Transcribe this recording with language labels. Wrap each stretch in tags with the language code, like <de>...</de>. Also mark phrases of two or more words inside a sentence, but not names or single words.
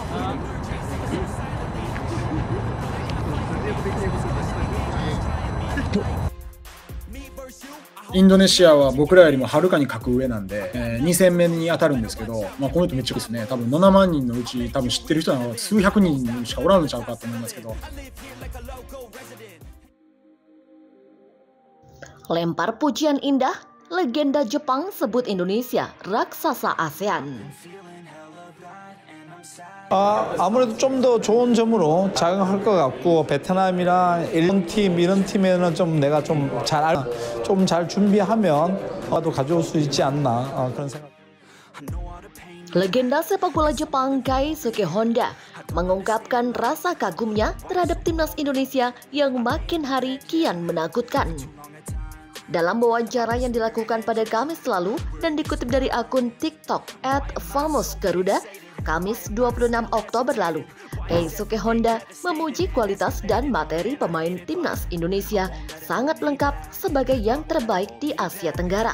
<ja>インドネシアは僕らよりもはるかに格上なんで、2戦目に当たるんですけど、この人めっちゃですね、多分7万人のうち多分知ってる人は数百人しかおらんのちゃうかと思いますけど。</ja> <id>Lempar pujian indah, legenda Jepang sebut Indonesia raksasa ASEAN.</id> <ko>아무래도 좀 더 좋은 점으로 작용할 것 같고 베트남이랑 일본 팀 이런 팀에는 좀 내가 좀 잘 준비하면 또 가져올 수 있지 않나 그런 생각.</ko> <id>Legenda sepak bola Jepang Keisuke Honda mengungkapkan rasa kagumnya terhadap timnas Indonesia yang makin hari kian menakutkan. Dalam wawancara yang dilakukan pada Kamis lalu dan dikutip dari akun TikTok @famousgaruda, Kamis 26 Oktober lalu, Keisuke Honda memuji kualitas dan materi pemain timnas Indonesia sangat lengkap sebagai yang terbaik di Asia Tenggara.</id>